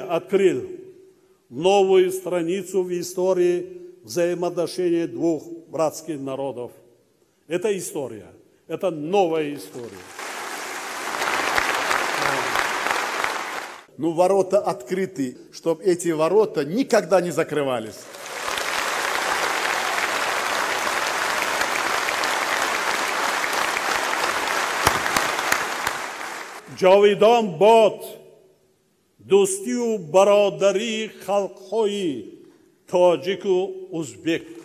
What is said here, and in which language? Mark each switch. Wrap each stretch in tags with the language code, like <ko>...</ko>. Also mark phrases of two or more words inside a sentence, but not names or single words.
<ru>открыл новую страницу в истории взаимоотношений двух братских народов. Это история, это новая история. Ну, ворота открыты, чтобы эти ворота никогда не закрывались.</ru> <tg>جاویدان باد دوستی و برادری خلق‌های تاجیک و ازبک.</tg>